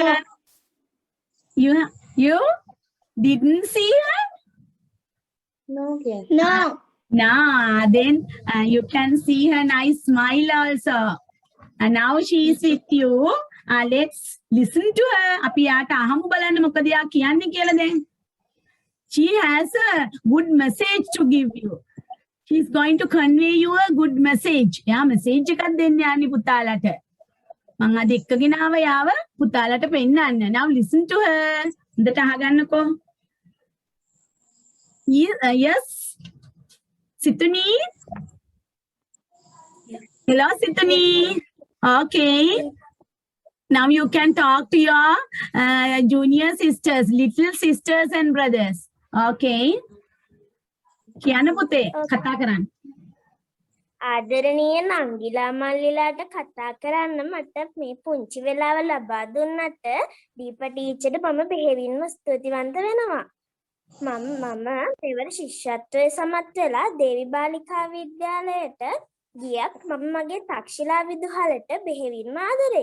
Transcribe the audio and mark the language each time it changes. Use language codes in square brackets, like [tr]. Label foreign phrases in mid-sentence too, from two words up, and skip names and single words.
[en] her. You didn't see her? No. No. Nah, then you can see her nice smile also. And now she is with you. Let's listen to her. [si] Api යාට අහමු බලන්න මොකද යා කියන්නේ කියලා දැන්. [en] She has a good message to give you. She's going to convey you a good message. [si] යා message එකක් දෙන්න යන්නේ පුතාලට. මම අද එක්කගෙන ආව යාව පුතාලට පෙන්නන්න. [en] Now listen to her. [si] හොඳට අහගන්නකෝ. [en] Yes. Situni? Hello, Situni. Okay. Now you can talk to your junior sisters, little sisters and brothers. [si] Okay. කියන්න පුතේ කතා කරන්න. ආදරණීය නංගිලා මල්ලිලාට කතා කරන්න මට මේ පුංචි වෙලාව ලබා දුන්නට දීප ටීචර්ට මම බෙහෙවින්ම ස්තුතිවන්ත වෙනවා. මම මෙවර ශිෂ්‍යත්වයේ සමත් වෙලා දේවි බාලිකා විද්‍යාලයට ගියක් මම මගේ තක්ෂිලා විදුහලට බෙහෙවින්ම ආදරෙයි.